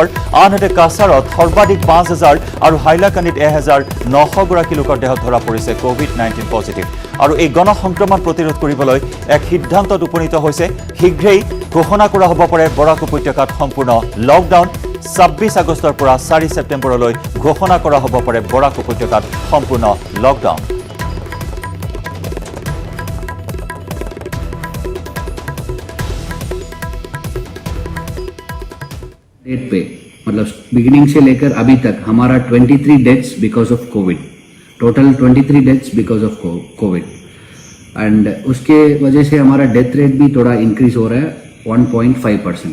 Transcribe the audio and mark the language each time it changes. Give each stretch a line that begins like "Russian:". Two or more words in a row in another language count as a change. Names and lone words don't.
Assamese: আনহাতে কাছাৰত সৰ্বাধিক 5000 আৰু হাইলাকান্দিত 1900 গৰাকী লোকৰ দেহত ধৰা পৰিছে কোভিড-19 পজিটিভ। আৰু এই গণসংক্ৰমণ প্ৰতিৰোধ কৰিবলৈ এক সিদ্ধান্তত উপনীত হৈছে। শীঘ্ৰেই ঘোষণা কৰা হ'ব পাৰে বৰাক উপত্যকাত সম্পূৰ্ণ লকডাউন। 26 আগষ্টৰ পৰা 4 ছেপ্টেম্বৰলৈ ঘোষণা কৰা হ'ব পাৰে বৰাক উপত্যকাত সম্পূৰ্ণ লকডাউন।
Hindi: डेट पे मतलब बिगिनिंग से लेकर अभी तक हमारा 23
English: deaths because of Covid,
Hindi: टोटल 23
English: deaths because of Covid
Hindi: एंड उसके वजह से हमारा
English: death rate
Hindi: भी थोड़ा इंक्रीज हो रहा है 1.5%।